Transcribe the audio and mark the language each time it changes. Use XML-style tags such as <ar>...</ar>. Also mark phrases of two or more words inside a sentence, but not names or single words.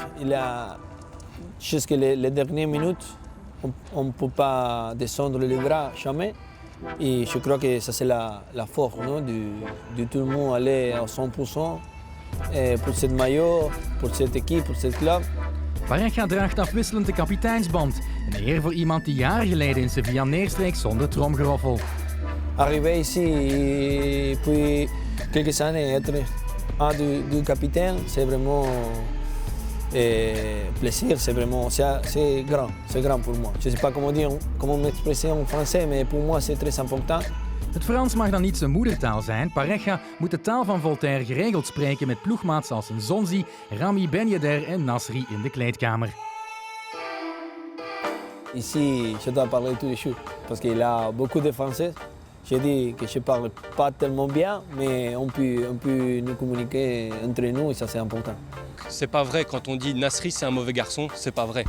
<fr>Jusqu'à les dernières minutes, on ne peut pas descendre les bras, jamais. Et je crois que ça c'est la force, non, de tout le monde aller à 100%. Pour cette maillot, pour cette équipe, pour ce club.</fr> <nl>Pareja draagt afwisselend de kapiteinsband. Een eer voor iemand die jaren geleden in Sevilla neerstreek zonder tromgeroffel.</nl> <fr>Arrivé ici, puis quelques années, être un du capitaine, c'est vraiment plaisir, c'est grand pour moi. Je ne sais pas comment m'exprimer en français, mais pour moi c'est très important.</fr> <nl>Het Frans mag dan niet zijn moedertaal zijn. Pareja moet de taal van Voltaire geregeld spreken met ploegmaats als Nzonzi, Rami Ben Yedder en Nasri in de kleedkamer.</nl> <fr>Ici, je dois parler tous les jours parce qu'il y a beaucoup de Français. J'ai dit que je ne parle pas tellement bien, mais on peut nous communiquer entre nous et ça c'est important. C'est pas vrai quand on dit Nasri c'est un mauvais garçon, c'est pas vrai.</fr>